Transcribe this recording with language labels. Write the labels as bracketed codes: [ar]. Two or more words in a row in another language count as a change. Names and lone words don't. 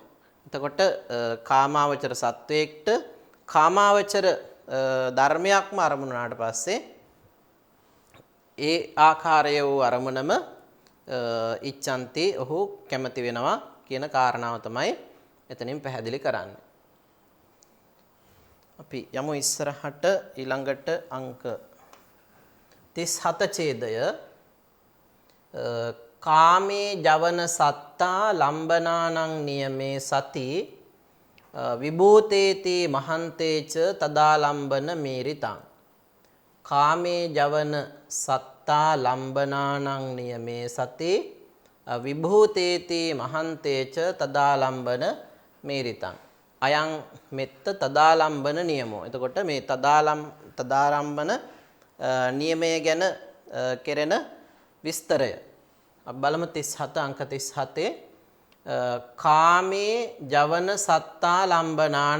[si] එතකොට කාමාවචර සත්වයේට කාමාවචර ධර්මයක්ම අරමුණු වුණාට පස්සේ ඒ ආකාරය වූ අරමුණම ඉච්ඡanti ඔහු කැමති වෙනවා කියන කාරණාව තමයි එතනින් පැහැදිලි කරන්නේ. අපි යමු ඉස්සරහට ඊළඟට අංක 37 ඡේදය [pi] කාමේ ජවන සත්තා ලම්බනානං නියමේ සති විභූතේති මහන්තේච තදාලම්බන මේරිතං කාමේ ජවන සත්තා ලම්බනානං නියමේ සති විභූතේති මහන්තේච තදාලම්බන මේරිතං අයං මෙත්ත තදාලම්බන නියමෝ. [si] එතකොට මේ තදාරම්බන නියමය ගැන කෙරෙන විස්තරය බලමු 37 අංක 37 [pi] කාමේ ජවන සත්තා ලම්බනානං.